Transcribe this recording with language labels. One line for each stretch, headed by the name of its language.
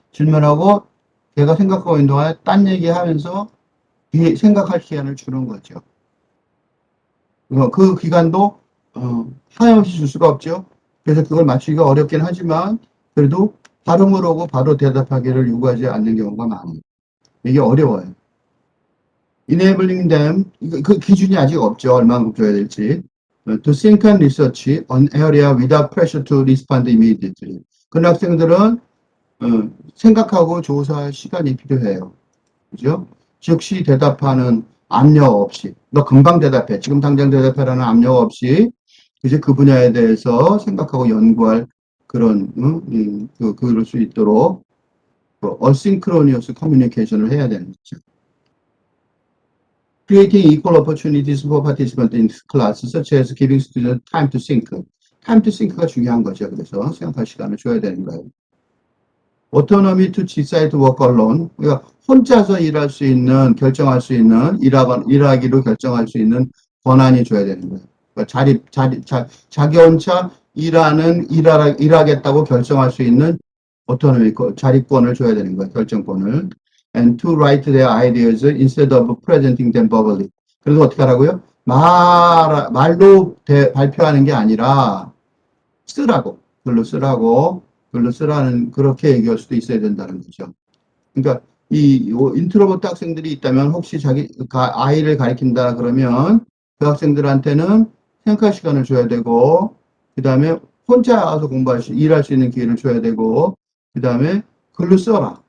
Korean: 질문하고 걔가 생각하고 있는 동안에 딴 얘기하면서 생각할 시간을 주는 거죠. 그 기간도 하염없이 줄 수가 없죠. 그래서 그걸 맞추기가 어렵긴 하지만 그래도 발음을 오고 바로 대답하기를 요구하지 않는 경우가 많아요. 이게 어려워요.
English: Enabling them,
Korean: 그 기준이 아직 없죠. 얼마나 줘야 될지.
English: To think and research on area without pressure to respond immediately.
Korean: 그런 학생들은 생각하고 조사할 시간이 필요해요. 그죠? 즉시 대답하는 압력 없이, 너 금방 대답해. 지금 당장 대답하라는 압력 없이, 이제 그 분야에 대해서 생각하고 연구할 그런, 그럴 수 있도록, 어싱크로니어스 커뮤니케이션을 해야 되는 거죠.
English: Creating equal opportunities for participants in class, such as giving students time to think. time to think
Korean: 가 중요한 거죠. 그래서 생각할 시간을 줘야 되는 거예요.
English: autonomy to decide work alone.
Korean: 그러니까 혼자서 일할 수 있는, 결정할 수 있는, 일하기로 결정할 수 있는 권한이 줘야 되는 거예요. 그러니까 자기 혼자 일하겠다고 결정할 수 있는 autonomy, 자립권을 줘야 되는 거예요. 결정권을.
English: And to write their ideas instead of presenting them verbally.
Korean: 그래서 어떻게 하라고요? 말로 발표하는 게 아니라 쓰라고, 글로 쓰라는, 그렇게 얘기할 수도 있어야 된다는 거죠. 그러니까 이 인트로버트 학생들이 있다면 혹시 아이를 가리킨다 그러면 그 학생들한테는 생각할 시간을 줘야 되고, 그 다음에 혼자 와서 일할 수 있는 기회를 줘야 되고, 그 다음에 글로 써라.